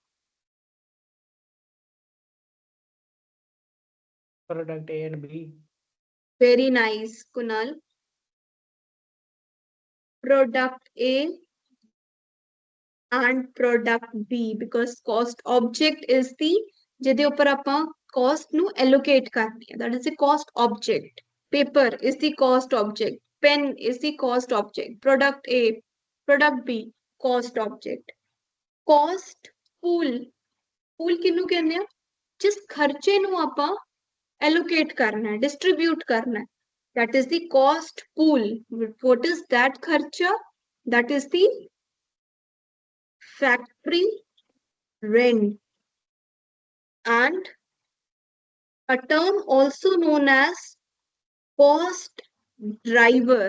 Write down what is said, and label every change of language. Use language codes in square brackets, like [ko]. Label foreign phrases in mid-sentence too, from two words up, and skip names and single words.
[en] Product A and B. Very nice, Kunal. Product A and product B, because cost object is the [pa] ਜਿਹਦੇ ਉੱਪਰ ਆਪਾਂ [en] cost ਨੂੰ allocate [pa] ਕਰਨੀ ਹੈ, [en] that is the cost object. Paper is the cost object. Pen is the cost object. Product A, product B, cost object. Cost pool, pool [pa] ਕਿਹਨੂੰ ਕਹਿੰਦੇ ਆ? ਜਿਸ ਖਰਚੇ ਨੂੰ ਆਪਾਂ allocate ਕਰਨਾ ਹੈ, distribute ਕਰਨਾ ਹੈ, [en] that is the cost pool. What is that kharcha? That is the factory rent, and a term also known as cost driver.